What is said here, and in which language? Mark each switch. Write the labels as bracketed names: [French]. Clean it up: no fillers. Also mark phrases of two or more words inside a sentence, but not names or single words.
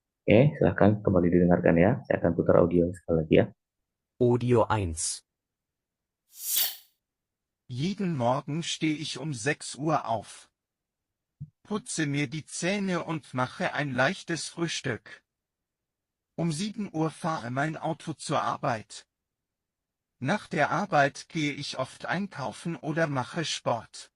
[Indonesian] Silahkan kembali didengarkan ya. Saya akan putar audio sekali lagi ya. Audio 1. [German] Jeden Morgen stehe ich um 6 Uhr auf, putze mir die Zähne und mache ein leichtes Frühstück. Um 7 Uhr fahre mein Auto zur Arbeit. Nach der Arbeit gehe ich oft einkaufen oder mache Sport.